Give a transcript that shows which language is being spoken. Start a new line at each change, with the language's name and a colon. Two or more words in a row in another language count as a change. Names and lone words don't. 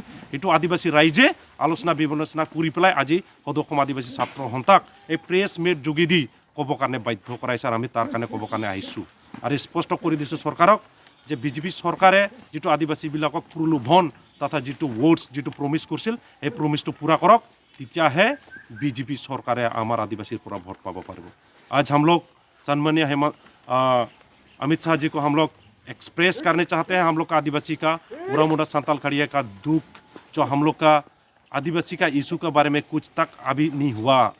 Assamese: এইটো আদিবাসী ৰাইজে আলোচনা বিবেচনা কৰি পেলাই আজি সদৌ অসম আদিবাসী ছাত্ৰ সন্থাক এই
English: press meet
Assamese: যোগেদি ক'বৰ কাৰণে বাধ্য কৰাইছে, আৰু আমি তাৰ কাৰণে ক'বৰ কাৰণে আহিছোঁ। আৰু স্পষ্ট কৰি দিছোঁ চৰকাৰক, যে বিজেপি চৰকাৰে যিটো আদিবাসীবিলাকক প্ৰলোভন তথা যিটো ৱৰ্ডছ যিটো প্ৰমিছ কৰিছিল, সেই প্ৰমিছটো পূৰা কৰক, তেতিয়াহে বিজেপি চৰকাৰ আমাৰ আদিবাসী পূৰা ভোট পাব পাৰিব।
Hindi: आज हम लोग सम्मानीय अमित शाह जी को हम लोग एक्सप्रेस करने चाहते हैं, हम लोग का आदिवासी का उरामुडा संताल खड़िया का दुख, जो हम लोग का आदिवासी का इशू के बारे में कुछ तक अभी नहीं हुआ।